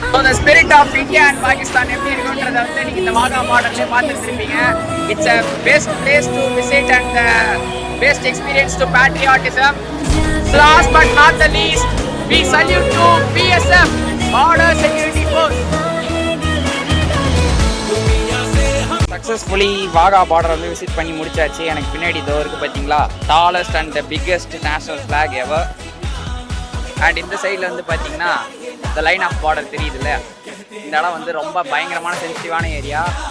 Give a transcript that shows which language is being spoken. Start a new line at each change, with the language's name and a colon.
English: The spirit of India and Pakistan
Tamil: எப்படி இருக்குன்றத வந்து நீங்க இந்த வாகா பார்டர்ல பார்த்துட்டு இருப்பீங்க.
English: It's a best place to visit and the best experience to patriotism. Last but not the least, we salute to BSF, Border Security Force.
Tamil: Successfully Wagah border வந்து visit பண்ணி முடிச்சாச்சு. எனக்கு பின்னாடி இதோ இருக்குது பார்த்தீங்களா,
English: Tallest and the biggest national flag ever.
Tamil: And இந்த சைடில் வந்து பார்த்தீங்கன்னா இந்த
English: line of border
Tamil: தெரியுதுல்ல, இந்த இடம் வந்து ரொம்ப பயங்கரமான சென்சிட்டிவான ஏரியா.